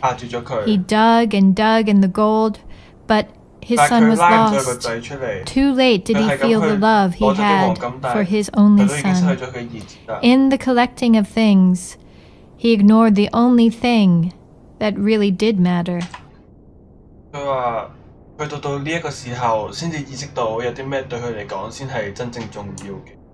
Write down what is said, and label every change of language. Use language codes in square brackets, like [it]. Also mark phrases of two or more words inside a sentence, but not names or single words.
[en] He dug and dug in the gold, but his son was lost. Too late did he feel the love he had for his only son. In the collecting of things, he ignored the only thing that really did matter. [yue] 佢話：去到呢一個時候，先至意識到有啲咩對佢嚟講先係真正重要嘅。